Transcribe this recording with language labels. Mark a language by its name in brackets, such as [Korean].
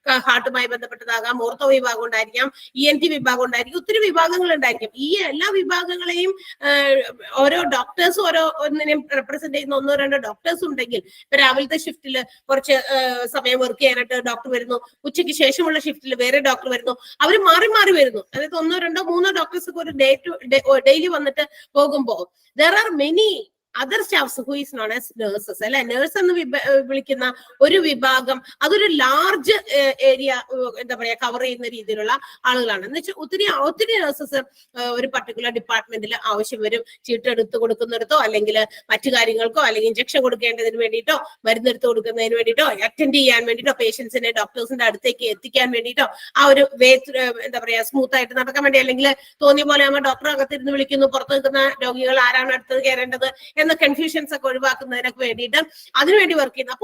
[Malayalam] ഹാർട്ടുമായി ബന്ധപ്പെട്ടതാകാം, ortho വിഭാഗം ഉണ്ടായിരിക്കാം, ENT വിഭാഗം ഉണ്ടായിരിക്കും, ഒത്തിരി വിഭാഗങ്ങൾ ഉണ്ടായിരിക്കും. ഈ എല്ലാ വിഭാഗങ്ങളെയും ഓരോ ഡോക്ടേഴ്സ് ഒന്നിനെയും റെപ്രസെന്റ് ചെയ്യുന്ന 1-2 ഡോക്ടേഴ്സ് ഉണ്ടെങ്കിൽ ഇപ്പൊ രാവിലത്തെ ഷിഫ്റ്റിൽ കുറച്ച് സമയം വർക്ക് ചെയ്യാനായിട്ട് ഡോക്ടർ വരുന്നു, ഉച്ചയ്ക്ക് ശേഷമുള്ള ഷിഫ്റ്റിൽ വേറെ ഡോക്ടർ വരുന്നു, അവർ മാറി മാറി വരുന്നു. അതായത് 1-2-3 ഡോക്ടേഴ്സ് ഒക്കെ ഒരു ഡെയിലി വന്നിട്ട് പോകുമ്പോൾ [English] there are many other staffs who is known as nurses. [Malayalam] അല്ലെ, നേഴ്സ് എന്ന് വിളിക്കുന്ന ഒരു വിഭാഗം, അതൊരു ലാർജ് ഏരിയ എന്താ പറയാ കവർ ചെയ്യുന്ന രീതിയിലുള്ള ആളുകളാണ്. എന്ന് വെച്ചാൽ ഒത്തിരി നഴ്സസ് ഒരു പർട്ടിക്കുലർ ഡിപ്പാർട്ട്മെന്റിൽ ആവശ്യം വരും. ചീട്ടെടുത്ത് കൊടുക്കുന്നിടത്തോ അല്ലെങ്കിൽ മറ്റു കാര്യങ്ങൾക്കോ അല്ലെങ്കിൽ ഇഞ്ചക്ഷൻ കൊടുക്കേണ്ടതിന് വേണ്ടിയിട്ടോ മരുന്നെടുത്ത് കൊടുക്കുന്നതിന് വേണ്ടിയിട്ടോ അറ്റൻഡ് ചെയ്യാൻ വേണ്ടിയിട്ടോ പേഷ്യൻസിനെ ഡോക്ടേഴ്സിന്റെ അടുത്തേക്ക് എത്തിക്കാൻ വേണ്ടിയിട്ടോ ആ ഒരു എന്താ പറയാ സ്മൂത്ത് ആയിട്ട് നടക്കാൻ വേണ്ടി, അല്ലെങ്കിൽ തോന്നിയ പോലെ നമ്മൾ ഡോക്ടർ അകത്തിരുന്ന് വിളിക്കുന്നു, പുറത്ത് നിൽക്കുന്ന രോഗികൾ ആരാണ് അടുത്തത് കയറേണ്ടത് എന്ന കൺഫ്യൂഷൻസ് ഒക്കെ ഒഴിവാക്കുന്നതിനൊക്കെ വേണ്ടിയിട്ട് അതിനുവേണ്ടി വർക്ക് ചെയ്യുന്നത്.